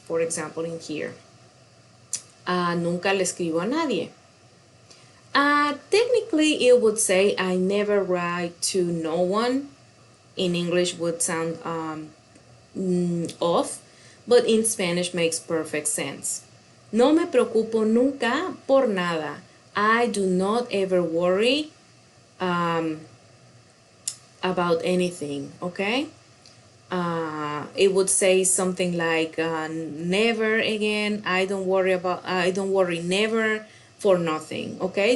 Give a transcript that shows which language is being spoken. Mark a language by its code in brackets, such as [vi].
[en] For example, in here, [es] nunca le escribo a nadie. [en] Technically it would say I never write to no one. In English would sound off, but in Spanish makes perfect sense. [es] No me preocupo nunca por nada. [en] I do not ever worry about anything, okay? It would say something like never again. I don't worry never for nothing, okay?